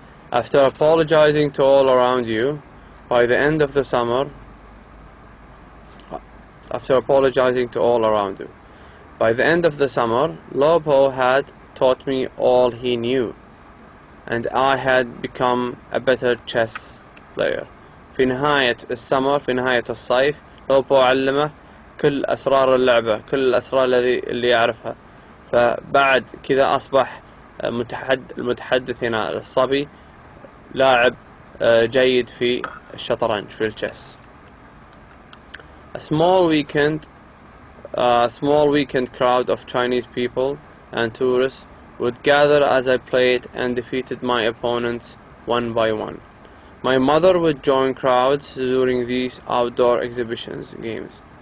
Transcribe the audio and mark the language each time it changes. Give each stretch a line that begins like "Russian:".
English: After apologizing to all around you, by the end of the summer, Lopo had taught me all he knew, and I had become a better chess player.
Arabic: في نهاية الصيف لوبو علمه كل أسرار اللعبة، كل الأسرار اللي يعرفها، فبعد كذا أصبح المتحدث هنا الصبي لاعب جيد في الشطرنج في الchess.
English: A small weekend crowd of Chinese people and tourists would gather as I played and defeated my opponents one by one. My mother would join crowds during these outdoor games.